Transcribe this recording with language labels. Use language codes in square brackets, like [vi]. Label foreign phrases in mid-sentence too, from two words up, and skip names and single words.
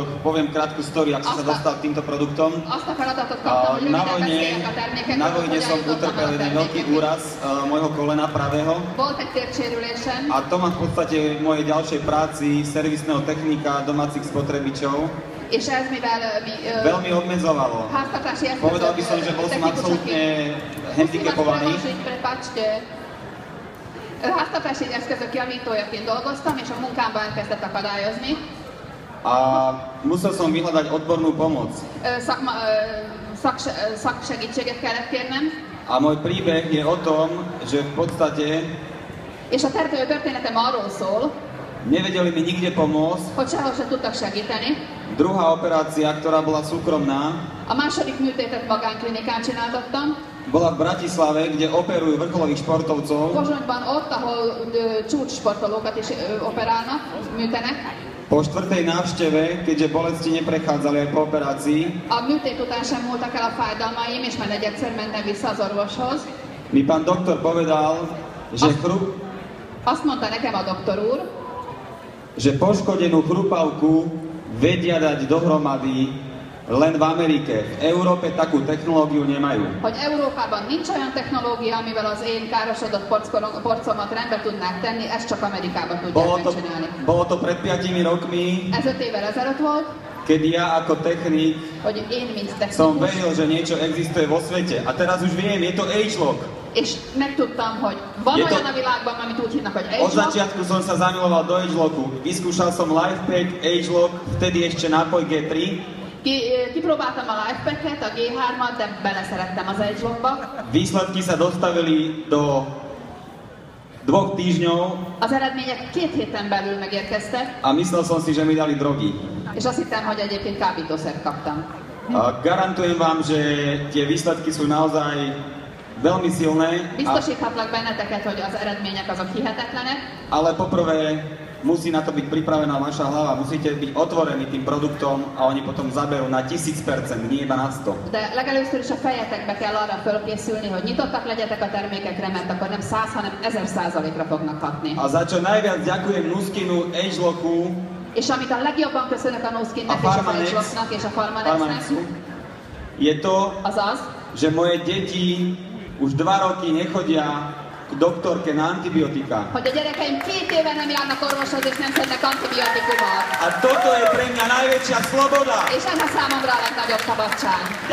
[sk] Poviem krátku story, ako som sa dostal k týmto produktom. Na vojne som utrpel jeden veľký úraz môjho kolena pravého. A to ma v podstate v mojej ďalšej práci servisného technika domácich spotrebičov veľmi obmedzovalo. Povedal by som, že bol som absolútne handicapovaný. [hu] Háztartási eszközök javítójaként dolgoztam, és a munkámban elkezdett akadályozni. [sk] A musel som vyhľadať odbornú pomoc. [hu] Szaksegítséget kellett kérnem. [sk] A môj príbeh je o tom, že v podstate [hu] és a történetem arról szól, [sk] nevedeli mi nikde pomôcť. [hu] Hogy sehol se tudtak segíteni. [sk] Druhá operácia, ktorá bola súkromná, [hu] a második műtétet magánklinikán csináltattam. [sk] Bola v Bratislave, kde operujú vrcholových športovcov. [hu] Pozsonyban ott, ahol csúcssportolókat is operálnak, műtenek. [sk] Po štvrtej návšteve, keďže bolesti neprechádzali aj po operácii, [hu] a műtét után sem múltak el a fájdalmaim, és már negyedszer mentem vissza az orvoshoz. [sk] Mi pán doktor povedal, že [hu] azt mondta nekem a doktor úr, [sk] že poškodenú chrupavku vedia dať dohromady len v Amerike. V Európe takú technológiu nemajú. [hu] Hogy Európában nincs olyan technológia, amivel az én károsodott porcomat rendbe tudnák tenni, ezt csak Amerikában tudják megcsinálni. [sk] Bolo to pred 5 rokmi. [hu] Ez 5 évvel ezelőtt volt. [sk] Kedy ja ako technik som veril, že niečo existuje vo svete. A teraz už viem, je to ageLOC. [hu] És megtudtam, hogy van olyan a világban, amit úgy hívnak, hogy ageLOC. [sk] Od začiatku som sa zamiloval do ageLOCu. Vyskúšal som LifePack, ageLOC, vtedy ešte nápoj G3. [hu] Kipróbáltam a LifePack-et, a G3-at, de beleszerettem az ageLOC-ba. [sk] Výsledky sa dostavili do 2 týždňov. [hu] Az eredmények 2 héten belül megérkeztek. [sk] A myslel som si, že mi dali drogy. [hu] És azt hittem, hogy egyébként kábítószert kaptam. [sk] Garantujem vám, že tie výsledky sú naozaj veľmi silné. [hu] Biztosíthatlak benneteket, hogy az eredmények azok hihetetlenek. [sk] Ale poprvé musí na to byť pripravená vaša hlava, musíte byť otvorení tým produktom a oni potom zaberú na 1000%, nie iba na 100. [hu] De legelőször is a fejetekbe kell arra fölkészülni, hogy nyitottak legyetek a termékekre, mert akkor nem 100, hanem 1000%-ra fognak hatni. [sk] A za čo najviac ďakujem Nuskinu, ageLOCu, [hu] és amit a legjobban köszönök a Nuskinnek és az ageLOCnak és a Pharmanexnek, [sk] je to, [hu] azaz, [sk] že moje deti už 2 roky nechodia k doktorke na antibiotika. [hu] Hogy a gyerekeim 2 éve nem járnak orvoshoz és nem szednek antibiotikumot. [sk] A toto je pre mňa najväčšia sloboda. [hu] És ez a számomra a legnagyobb szabadság.